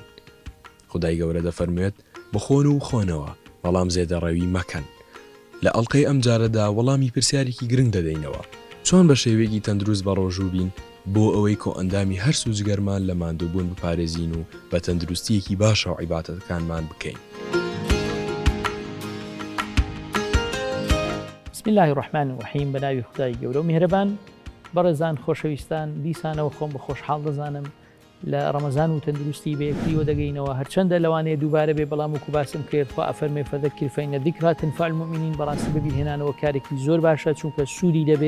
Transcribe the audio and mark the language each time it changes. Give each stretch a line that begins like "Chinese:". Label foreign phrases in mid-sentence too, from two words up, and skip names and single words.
Central Kurdish: خودای گەورە دەفەرموێت بخۆن و خۆنەوە بەڵام زێدەڕەوی مەکەن. لە ئەڵلقەی ئەم جارەدا وەڵامی پرسیارێکی گرنگ دەدەینەوە، چۆن بە شێوەیەکی تەندروست بە ڕۆژوو بین بۆ ئەوەی کۆ ئەندامی هەرسوودجگەرمان لە ماندووبوون بپارێزین و بە تەندروستیەکی باشە و عیبادەتەکانمان بکەین.
Arabic: بسم الله الرحمن الرحیم.
Central Kurdish: بەناوی خودای گەورە و میهرەبان. بەڕێزان خۆشەویستان، دیسانەوە خۆم بە خۆشحاڵ دەزانم لە ڕەمەزان و تەندروستی بەیەکیوە دەگەینەوە، هەرچەندە لەوانەیە دووبارە بێ بەڵام وەکو باسم کرد خوا ئەفەرمێ
Arabic: فەذەکر فەئین الذیکرا تەنفع المؤمنین.
Central Kurdish: بەڕاستی بەبیرهێنانەوە کارێکی زۆر باشە چونکە سوودی دەبێ.